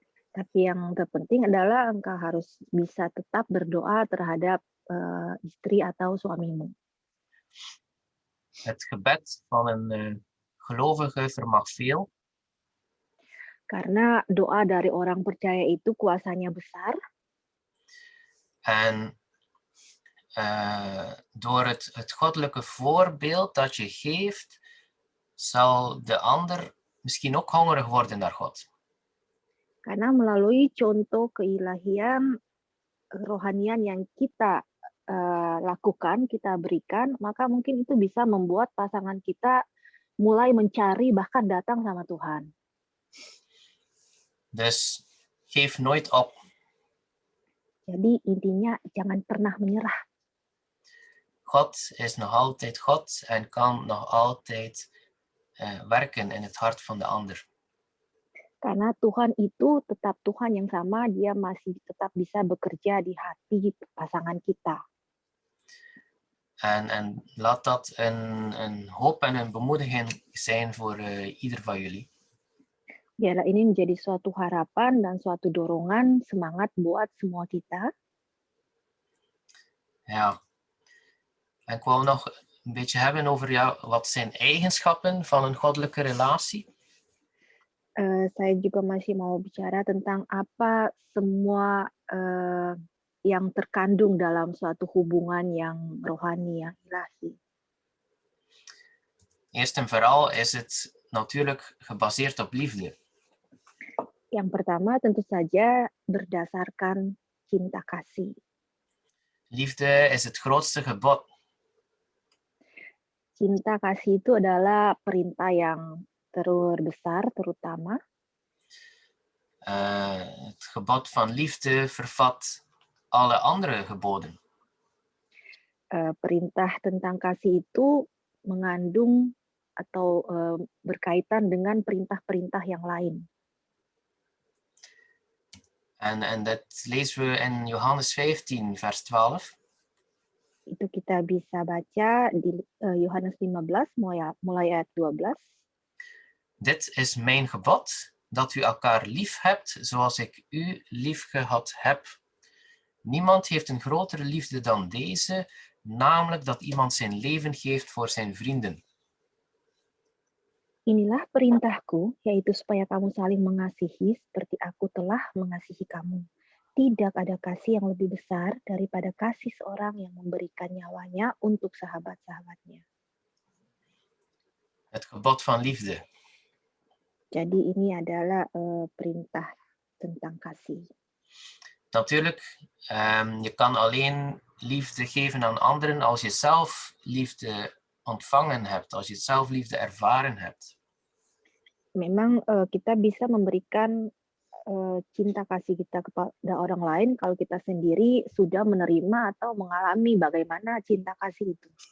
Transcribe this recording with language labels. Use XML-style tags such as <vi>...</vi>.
<id>Tapi yang terpenting adalah engkau harus bisa tetap berdoa terhadap istri atau suamimu.</id> <nl>Het gebed van een gelovige vermag veel.</nl> <id>Karena doa dari orang percaya itu kuasanya besar.</id> <nl>En door het goddelijke voorbeeld dat je geeft, zal de ander misschien ook hongerig worden naar God.</nl> <id>Karena melalui contoh keilahian, rohanian yang kita lakukan, kita berikan, maka mungkin itu bisa membuat pasangan kita mulai mencari bahkan datang sama Tuhan.</id> <nl>Dus geef nooit op.</nl> <id>Jadi intinya jangan pernah menyerah.</id> <nl>God is nog altijd God en kan nog altijd werken in het hart van de ander.</nl> <id>Karena Tuhan itu tetap Tuhan yang sama, dia masih tetap bisa bekerja di hati pasangan kita.</id> <nl>En laat dat een hoop en een bemoediging zijn voor ieder van jullie.</nl> <id>Biarlah ini menjadi suatu harapan dan suatu dorongan, semangat buat semua kita.</id> <nl>Ja. En ik wou nog een beetje hebben over wat zijn eigenschappen van een goddelijke relatie.</nl> <id>Saya juga masih mau bicara tentang apa semua yang terkandung dalam suatu hubungan yang rohani, yang ilahi.</id> <nl>Eerst en vooral is het natuurlijk gebaseerd op liefde.</nl> <id>Yang pertama tentu saja berdasarkan cinta kasih.</id> <nl>Liefde is het grootste gebod.</nl> <id>Cinta kasih itu adalah perintah yang terbesar, terutama.</id> <nl>Het gebod van liefde vervat alle andere geboden.</nl> <id>Perintah tentang kasih itu mengandung atau berkaitan dengan perintah-perintah yang lain.</id> <nl>En dat lezen we in Johannes 15, vers 12.</nl> <id>Itu kita bisa baca di Yohanes 15, mulai ayat 12.</id> <nl>Dit is mijn gebod, dat u elkaar lief hebt, zoals ik u lief gehad heb. Niemand heeft een grotere liefde dan deze, namelijk dat iemand zijn leven geeft voor zijn vrienden.</nl> <id>Inilah perintahku, yaitu supaya kamu saling mengasihi seperti aku telah mengasihi kamu. Tidak ada kasih yang lebih besar daripada kasih seorang yang memberikan nyawanya untuk sahabat-sahabatnya.</id> <nl>Het gebod van liefde.</nl> <id>Jadi ini adalah perintah tentang kasih.</id> <nl>Natuurlijk, je kan alleen liefde geven aan anderen als je zelf liefde ontvangen hebt, als je zelf liefde ervaren hebt.</nl> <id>Memang kita bisa memberikan cinta kasih kita kepada orang lain kalau kita sendiri sudah menerima atau mengalami bagaimana cinta kasih itu.</id>